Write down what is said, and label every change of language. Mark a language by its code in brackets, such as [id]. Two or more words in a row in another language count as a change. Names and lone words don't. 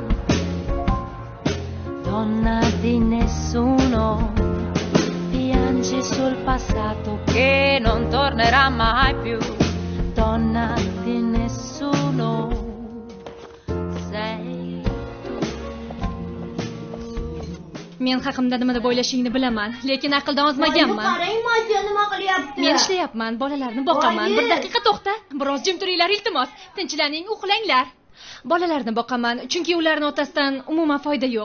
[it] donna di nessuno, piangi sul passato che non tornerà mai più, donna di nessuno sei tu. [uz] Men haqimda nima deb o'ylashingni bilaman, lekin aqldan ozmaganman. Nima qilyapti? Men ishlayapman, bolalarni boqaman. Bir daqiqa to'xta. Biroz jim turinglar, iltimos. Tinchlaning, uxlanglar. Bolalarni boqaman, chunki ularning otasidan umuman foyda yo'q.